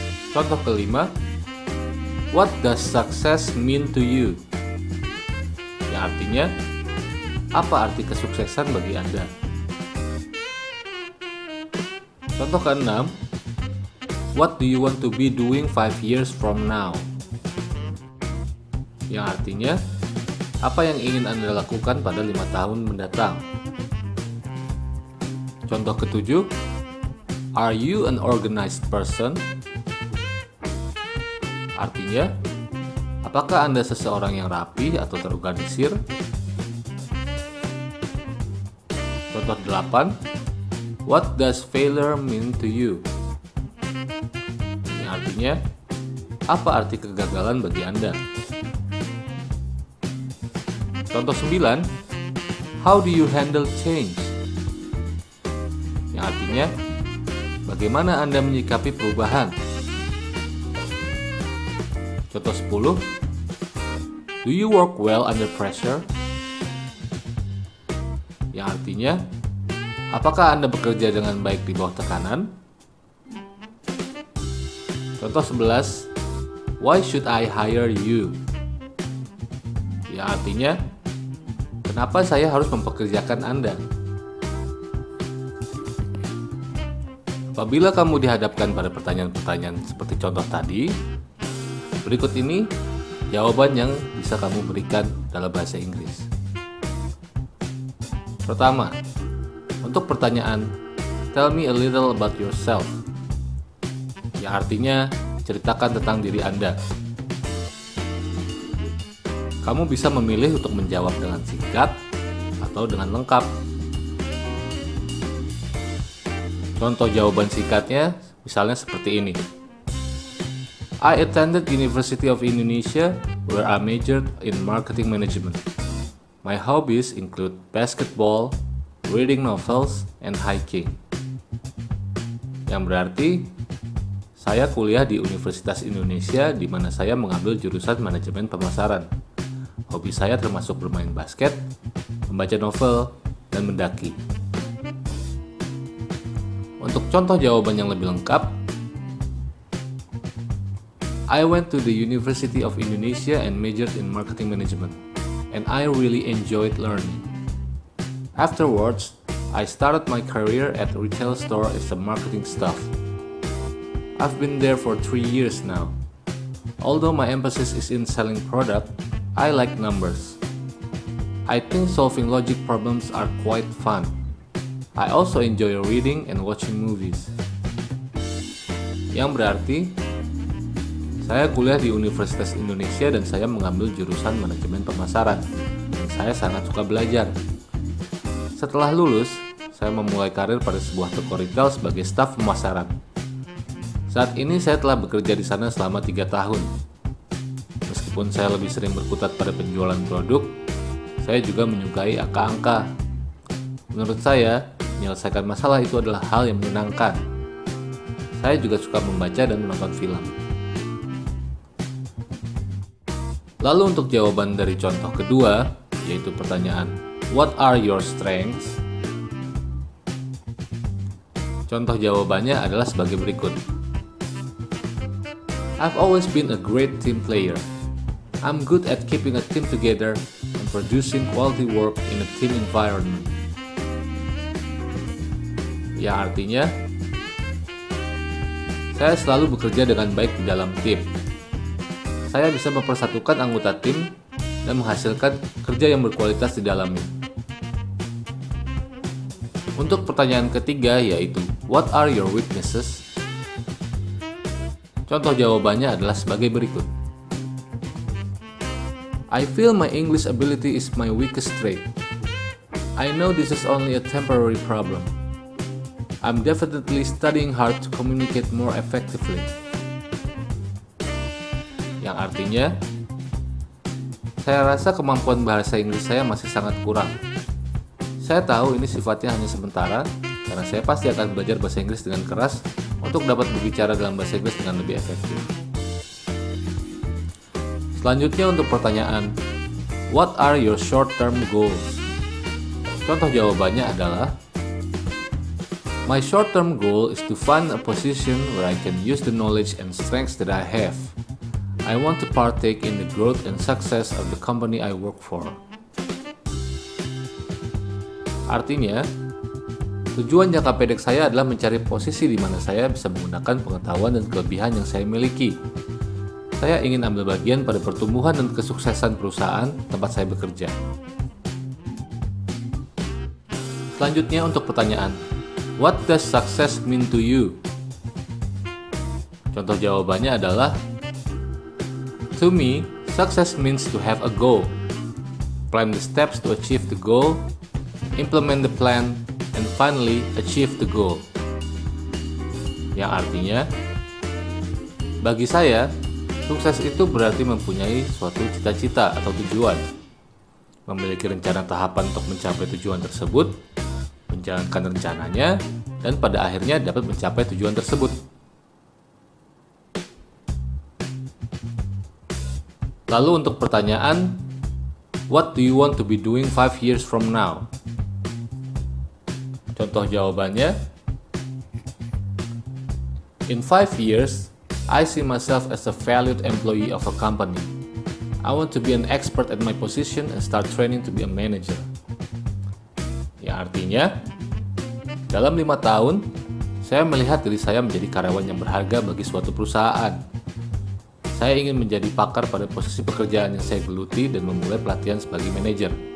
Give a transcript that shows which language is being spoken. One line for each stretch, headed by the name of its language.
Indonesian: Contoh kelima,
English: what does success mean to you?
Indonesian: Yang artinya, apa arti kesuksesan bagi Anda? Contoh keenam,
English: what do you want to be doing 5 years from now?
Indonesian: Yang artinya, apa yang ingin Anda lakukan pada 5 tahun mendatang? Contoh ketujuh,
English: are you an organized person?
Indonesian: Artinya, apakah Anda seseorang yang rapi atau terorganisir? Contoh 8,
English: what does failure mean to you?
Indonesian: Artinya, apa arti kegagalan bagi Anda? Contoh 9,
English: how do you handle change?
Indonesian: Yang artinya, bagaimana Anda menyikapi perubahan? Contoh 10,
English: do you work well under pressure?
Indonesian: Yang artinya, apakah Anda bekerja dengan baik di bawah tekanan? Contoh 11,
English: why should I hire you?
Indonesian: Yang artinya, kenapa saya harus mempekerjakan Anda? Apabila kamu dihadapkan pada pertanyaan-pertanyaan seperti contoh tadi, berikut ini jawaban yang bisa kamu berikan dalam bahasa Inggris. Pertama, untuk pertanyaan,
English: tell me a little about yourself,
Indonesian: yang artinya ceritakan tentang diri Anda. Kamu bisa memilih untuk menjawab dengan singkat atau dengan lengkap. Contoh jawaban singkatnya misalnya seperti ini.
English: I attended University of Indonesia where I majored in marketing management. My hobbies include basketball, reading novels, and hiking.
Indonesian: Yang berarti saya kuliah di Universitas Indonesia di mana saya mengambil jurusan manajemen pemasaran. Hobi saya termasuk bermain basket, membaca novel, dan mendaki. Untuk contoh jawaban yang lebih lengkap,
English: I went to the University of Indonesia and majored in marketing management, and I really enjoyed learning. Afterwards, I started my career at a retail store as a marketing staff. I've been there for 3 years now. Although my emphasis is in selling product, I like numbers. I think solving logic problems are quite fun. I also enjoy reading and watching movies.
Indonesian: Yang berarti, Saya kuliah di Universitas Indonesia dan saya mengambil jurusan manajemen pemasaran. Dan saya sangat suka belajar. Setelah lulus, saya memulai karir pada sebuah toko retail sebagai staf pemasaran. Saat ini saya telah bekerja di sana selama 3 tahun. Meskipun saya lebih sering berkutat pada penjualan produk, saya juga menyukai angka-angka. Menurut saya, menyelesaikan masalah itu adalah hal yang menyenangkan. Saya juga suka membaca dan menonton film. Lalu untuk jawaban dari contoh kedua, yaitu pertanyaan,
English: what are your strengths?
Indonesian: Contoh jawabannya adalah sebagai berikut.
English: I've always been a great team player. I'm good at keeping a team together and producing quality work in a team environment.
Indonesian: Yang artinya, saya selalu bekerja dengan baik di dalam tim. Saya bisa mempersatukan anggota tim dan menghasilkan kerja yang berkualitas di dalamnya. Untuk pertanyaan ketiga yaitu,
English: what are your weaknesses?
Indonesian: Contoh jawabannya adalah sebagai berikut.
English: I feel my English ability is my weakest trait. I know this is only a temporary problem. I'm definitely studying hard to communicate more effectively.
Indonesian: Yang artinya, saya rasa kemampuan bahasa Inggris saya masih sangat kurang. Saya tahu ini sifatnya hanya sementara, karena saya pasti akan belajar bahasa Inggris dengan keras untuk dapat berbicara dalam bahasa Inggris dengan lebih efektif. Selanjutnya untuk pertanyaan,
English: what are your short-term goals?
Indonesian: Contoh jawabannya adalah,
English: my short-term goal is to find a position where I can use the knowledge and strengths that I have. I want to partake in the growth and success of the company I work for.
Indonesian: Artinya, tujuan jangka pendek saya adalah mencari posisi di mana saya bisa menggunakan pengetahuan dan kelebihan yang saya miliki. Saya ingin ambil bagian pada pertumbuhan dan kesuksesan perusahaan tempat saya bekerja. Selanjutnya untuk pertanyaan,
English: what does success mean to you?
Indonesian: Contoh jawabannya adalah,
English: to me, success means to have a goal, plan the steps to achieve the goal, implement the plan, and finally achieve the goal.
Indonesian: Yang artinya, bagi saya, sukses itu berarti mempunyai suatu cita-cita atau tujuan, memiliki rencana tahapan untuk mencapai tujuan tersebut, menjalankan rencananya, dan pada akhirnya dapat mencapai tujuan tersebut. Lalu untuk pertanyaan,
English: what do you want to be doing 5 years from now?
Indonesian: Contoh jawabannya,
English: in 5 years, I see myself as a valued employee of a company. I want to be an expert at my position and start training to be a manager.
Indonesian: Yang artinya, dalam 5 tahun, saya melihat diri saya menjadi karyawan yang berharga bagi suatu perusahaan. Saya ingin menjadi pakar pada posisi pekerjaan yang saya geluti dan memulai pelatihan sebagai manajer.